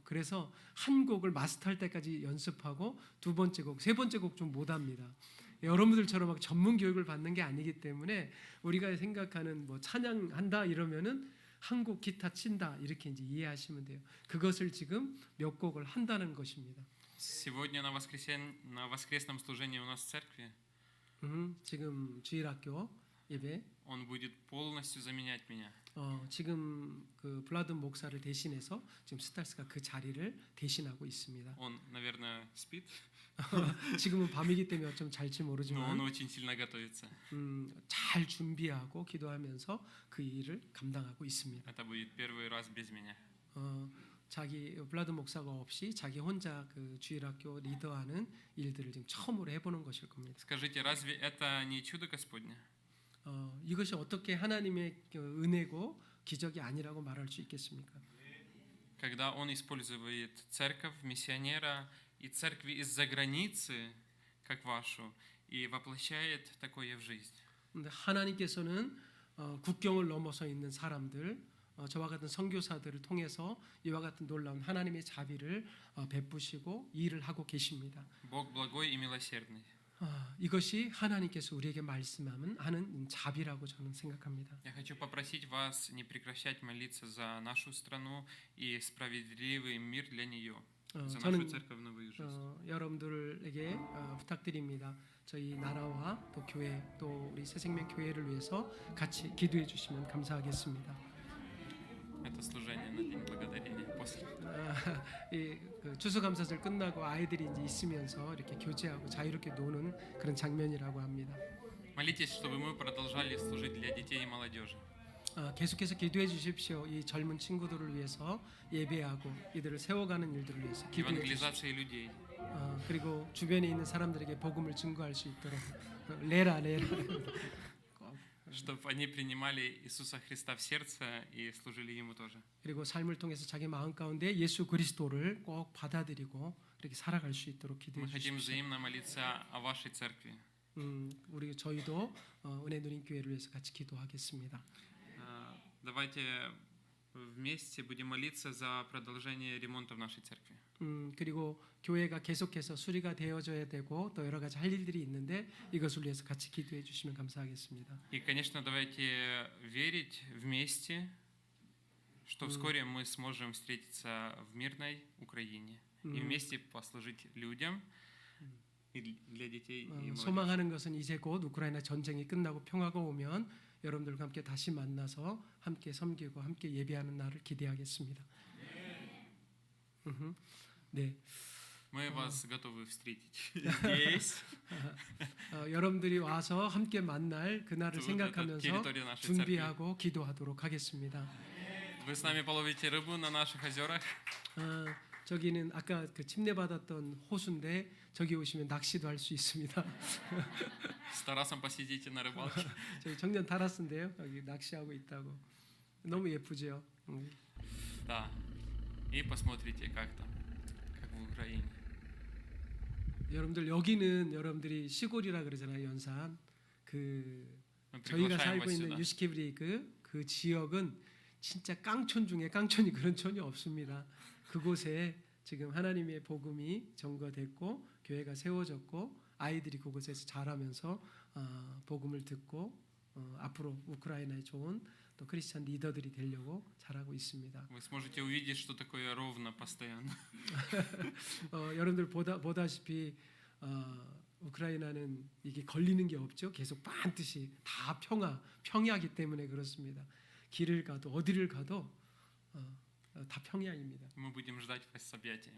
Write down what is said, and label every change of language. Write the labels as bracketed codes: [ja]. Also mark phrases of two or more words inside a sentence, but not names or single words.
[ko] 그래서 한 곡을 마스터할 때까지 연습하고 두 번째 곡, 세 번째 곡 좀 못 합니다. 여러분들처럼 막 전문 교육을 받는 게 아니기 때문에 우리가 생각하는 뭐 찬양한다 이러면은 한 곡 기타 친다 이렇게 이제 이해하시면 돼요. 그것을 지금 몇 곡을 한다는 것입니다. [ru] Сегодня на воскресном служении у нас в церкви [ko] 지금 주일학교 예배. [ru] Он будет полностью заменять меня. [ko] 지금 그 블라든 목사를 대신해서 지금 스타스가 그 자리를 대신하고 있습니다. [ru] Он, наверное, спит, [ko] 지금은 밤이기 때문에 어쩜 잘지 [ru] но он [ko] 모르지만 [ru] очень сильно готовится. [ko] 잘 준비하고 기도하면서 그 일을 감당하고 있습니다. [ru] Это будет первый раз без меня. [ko] 자기 블라든 목사가 없이 자기 혼자 그 주일학교 리더하는 일들을 지금 처음으로 해보는 것일 겁니다. [ru] Скажите, разве это не чудо Господне? [ko] 이것이 어떻게 하나님의 은혜고 기적이 아니라고 말할 수 있겠습니까? [ru] Когда Он использует церковь, миссионера и церкви из-за границы, как вашу, и воплощает такое в жизнь. [ko] 근데 하나님께서는 국경을 넘어서 있는 사람들, 저와 같은 선교사들을 통해서 이와 같은 놀라운 하나님의 자비를 베푸시고 일을 하고 계십니다. [ru] Бог благой и милосердный. [ko] 이것이 하나님께서 우리에게 말씀하는 자비라고 저는 생각합니다. [ru] Я хочу попросить вас не прекращать молиться за нашу страну и справедливый мир для нее, за нашу [ko] 저는 [ru] церковь новую жизнь. [ko] 여러분들에게 부탁드립니다. 저희 나라와 또 교회 또 우리 새생명 교회를 위해서 같이 기도해 주시면 감사하겠습니다. [ru] Это служение на День Благодарения после. [ko] 그 추수감사절 끝나고 아이들이 이제 있으면서 이렇게 교제하고 자유롭게 노는 그런 장면이라고 합니다. [ru] Молитесь, чтобы мы продолжали служить для детей и молодежи. [ko] 계속해서 기도해 주십시오. 이 젊은 친구들을 위해서 예배하고 이들을 세워가는 일들을 위해서 기도해 주십시오. [ru] Евангелизации людей. [ko] 그리고 주변에 있는 사람들에게 복음을 증거할 수 있도록 레라 [ru] чтобы они принимали Иисуса Христа в сердце и служили Ему тоже. [ko] 그리고 삶을 통해서 자기 마음 가운데 예수 그리스도를 꼭 받아들이고 그렇게 살아갈 수 있도록 기도해 [ru] Мы хотим [ko] 주십시오. [ru] взаимно молиться о вашей церкви. [ko] 우리 저희도 은혜 누림 교회를 위해서 같이 기도하겠습니다. [ru] Давайте вместе будем молиться за продолжение ремонта в нашей церкви. [ko] 그리고 교회가 계속해서 수리가 되어져야 되고 또 여러 가지 할 일들이 있는데 이것을 위해서 같이 기도해 주시면 감사하겠습니다. [ru] И, конечно, давайте верить вместе, что вскоре мы сможем встретиться в мирной Украине и вместе послужить людям и для детей и молодежи. [ko] 소망하는 것은 이제 곧 우크라이나 전쟁이 끝나고 평화가 오면 여러분들과 함께 다시 만나서 함께 섬기고 함께 예배하는 날을 기대하겠습니다. 네. [ru] Мы вас готовы встретить здесь. [ko] 여러분들이 와서 함께 만날 그날을 [ru] Тут это [ko] 생각하면서 [ru] территория нашей церкви. [ko] 준비하고 기도하도록 하겠습니다. [ru] Вы с нами половите рыбу на наших озерах. [ko] 저기는 아까 그 침례 받았던 호수인데 저기 오시면 낚시도 할 수 있습니다. [ru] С Тарасом посидите на рыбалке. [ko] 저기 청년 타라스인데요. 여기 낚시하고 있다고. 너무 예쁘죠. [ru] Да. И посмотрите, как там, как в Украине. [ko] 여러분들 여기는 여러분들이 시골이라 그러잖아요. 연산. 그 [ru] Мы [ko] 저희가 [ru] приглашаем [ko] 살고 [ru] вас [ko] 있는 [ru] сюда. [ko] 유스케브리그 그 지역은 진짜 깡촌 중에 깡촌이 그런 촌이 없습니다. 그곳에 지금 하나님의 복음이 전거됐고 교회가 세워졌고 아이들이 그곳에서 자라면서 복음을 듣고 앞으로 우크라이나에 좋은 또 크리스찬 리더들이 되려고 잘하고 있습니다. Вы сможете увидеть, что такое ровно постоянно. 여러분들 보다시피 우크라이나는 이게 걸리는 게 없죠. 계속 반드시 다 평야이기 때문에 그렇습니다. 길을 가도 어디를 가도 다 평야입니다. [ru] Мы будем ждать вас с объятиями.